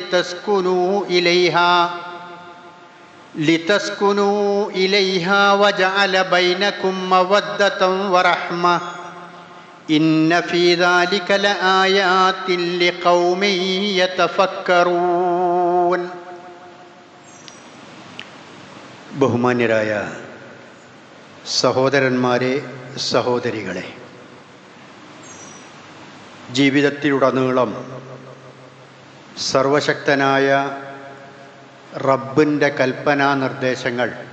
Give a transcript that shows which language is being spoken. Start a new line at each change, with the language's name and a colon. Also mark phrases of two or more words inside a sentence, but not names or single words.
Arabic: لتسكنوا إليها وجعل بينكم مودة ورحمة إن في ذلك لآيات لقوم يتفكرون.
Malayalam: ബഹുമാന്യരായ സഹോദരന്മാരെ, സഹോദരികളെ, ജീവിതത്തിലുടനീളം സർവശക്തനായ റബ്ബിൻ്റെ കൽപ്പനാ നിർദ്ദേശങ്ങൾ